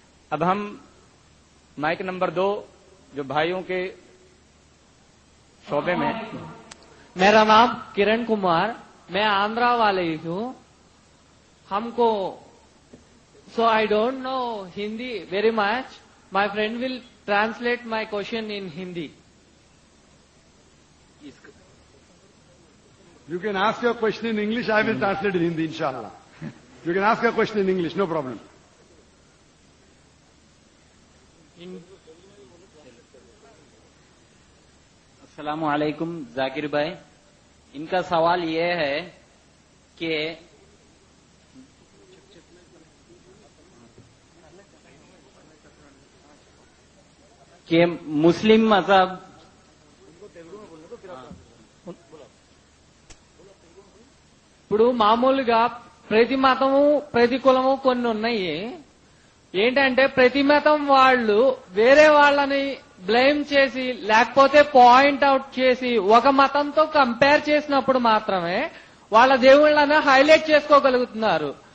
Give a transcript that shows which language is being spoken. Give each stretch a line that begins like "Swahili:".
Urdu: اب ہم mic number 2 جو بھائیوں کے شعبے میں۔ میرا نام کرن کمار، میں آندھرا والے ہوں۔ ہم کو
English: So I don't know Hindi very much, my friend will translate my question in Hindi. You can ask your question in English, I will translate in Hindi, inshallah. You can ask your question in English, no problem.
Urdu: السلام علیکم ذاکر بھائی، ان کا سوال یہ ہے کہ مسلم مذہب
Telugu: ఇప్పుడు మామూలుగా ప్రతి మతము ప్రతి కులము కొన్ని ఉన్నాయి. ఏంటంటే ప్రతి మతం వాళ్ళు వేరే వాళ్ళని బ్లేమ్ చేసి లేకపోతే పాయింట్ అవుట్ చేసి ఒక మతంతో కంపేర్ చేసినప్పుడు మాత్రమే వాళ్ళ దేవుళ్ళని హైలైట్ చేసుకోగలుగుతున్నారు.